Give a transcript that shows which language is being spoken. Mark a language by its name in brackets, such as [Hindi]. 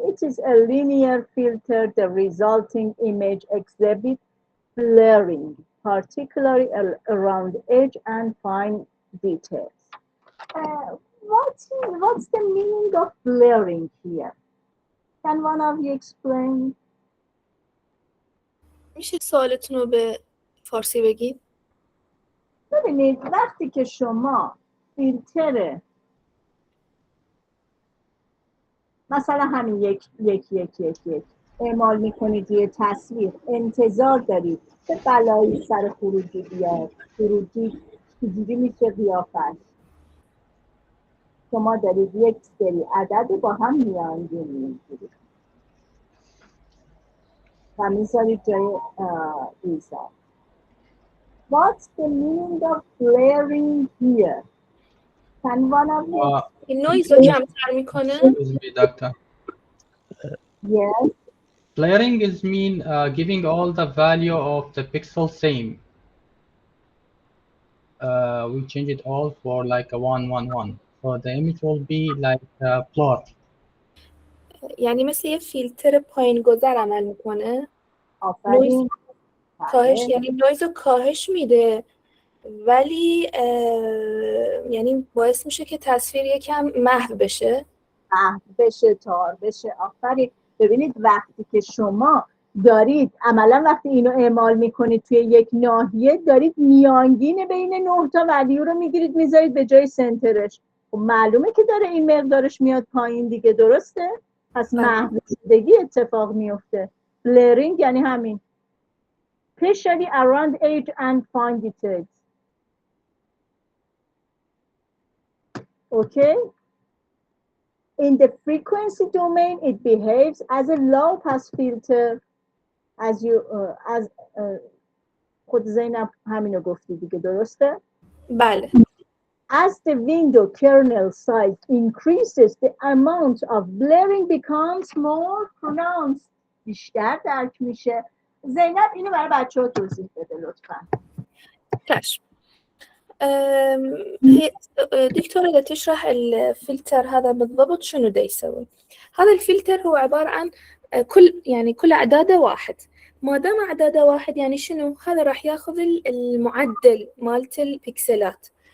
[English] It is a linear filter. The resulting image exhibits blurring, particularly around edge and fine details. What's the meaning of blurring here? Can one of you explain? [Persian] میشه سوالتون رو به فارسی بگید؟ ببینید وقتی که شما فیلتر مثلا همین یک اعمال میکنید روی تصویر، انتظار دارید که بلایی سر خروجی بیاد، خروجی چجوری میشه قیافش. شما دارید یک سری عدد با هم میانگین میگیرید و میذارید جای ایزا. [English] What's the meaning of blaring here? Can one of you? [Persian] این نویز رو کمتر میکنه؟ [English] Excuse me, doctor. Yes. Blurring is mean giving all the value of the pixel same. We change it all for like a 111. So the image will be like blurred. [Persian] یعنی مثل یه فیلتر پایین گذر عمل میکنه؟ آفرین. کاهش، یعنی نویز رو کاهش میده ولی یعنی باعث میشه که تصویر یکم محو بشه. محو بشه، تار بشه. آفرین. ببینید وقتی که شما دارید عملا وقتی اینو اعمال میکنید توی یک ناحیه، دارید میانگین بین 9 تا ولیو رو میگیرید میذارید به جای سنترش. خب معلومه که داره این مقدارش میاد پایین دیگه، درسته؟ پس محو شدگی اتفاق میفته. بلرینگ یعنی همین. [English] especially around age and fine details. Okay? In the frequency domain, it behaves as a low pass filter, as you as [Persian] خود زینب همینو گفتی دیگه، درسته؟ بله. [English] As the window kernel size increases, the amount of blurring becomes more pronounced. [Persian] بیشتر درک میشه. زینب اینو برای بچه‌ها توضیح بده لطفاً. [Arabic] كاش. هي دكتورة إذا تشرح الفلتر هذا بالضبط شنو دا يسوي. هذا الفلتر هو عبارة عن كل أعداده واحد. ما دام أعداده واحد يعني شنو؟ هذا راح ياخذ المعدل مالت البكسلات.